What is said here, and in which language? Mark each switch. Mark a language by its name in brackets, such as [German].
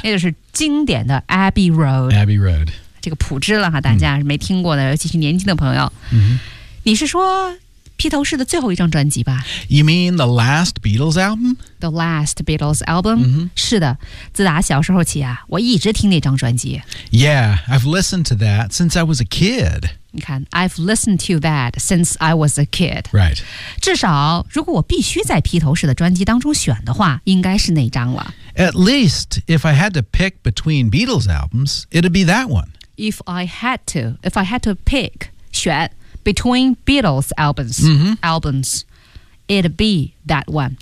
[Chinese] 那就是经典的 Abbey Road. [English] Abbey Road. [Chinese] 这个普知了哈，大家没听过的，尤其是年轻的朋友。你是说披头士的最后一张专辑吧 [English] ？You mean the last Beatles album? The last Beatles album?、Mm-hmm. [Chinese] 是的，自打小时候起啊，我一直听那张专辑。 [English] Yeah, I've listened to that since I was a kid. [Chinese] 你看 [English] ，I've listened to that since I was a kid. Right. [Chinese] 至少，如果我必须在披头士的专辑当中选的话，应该是那张了。 [English] At least, if I had to pick between Beatles albums, it'd be that one. If I had to pick [Chinese] 选 [English] between Beatles albums,、 mm-hmm. albums, it'd be that one.、